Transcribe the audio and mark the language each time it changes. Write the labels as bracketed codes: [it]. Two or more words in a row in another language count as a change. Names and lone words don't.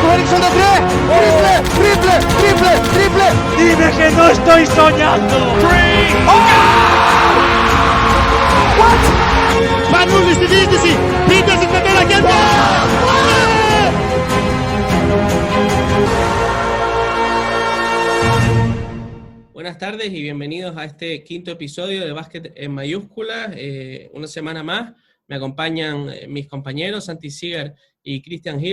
[es] de tres. Triple, triple, triple, triple. Dime que no estoy soñando. [en] What? [el] Πανούλης στη διοίκηση. Πείτε στην πετέρα και [es] Buenas tardes y bienvenidos a este quinto episodio de Básquet en mayúsculas. Una semana más me acompañan mis compañeros Santi Seeger y Christian Hill.